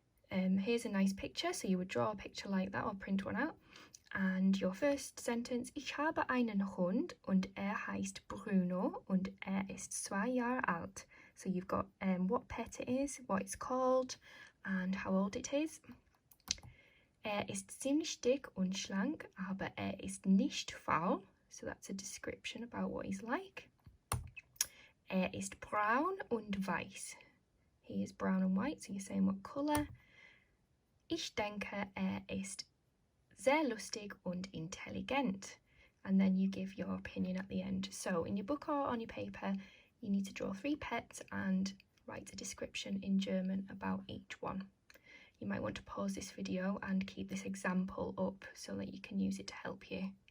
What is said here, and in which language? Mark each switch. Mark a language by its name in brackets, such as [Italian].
[English] Here's a nice picture. So you would draw a picture like that or print one out. And your first sentence, [German] ich habe einen Hund und heißt Bruno und ist 2 Jahre alt. [English] So you've got what pet it is, what it's called, and how old it is. [German] Ist ziemlich dick und schlank, aber ist nicht faul. [English] So that's a description about what he's like. [German] Ist braun und weiß. [English] He is brown and white, so you're saying what colour. [German] Ich denke, ist sehr lustig und intelligent. [English] And then you give your opinion at the end. So in your book or on your paper, you need to draw 3 pets and write a description in German about each one. You might want to pause this video and keep this example up so that you can use it to help you.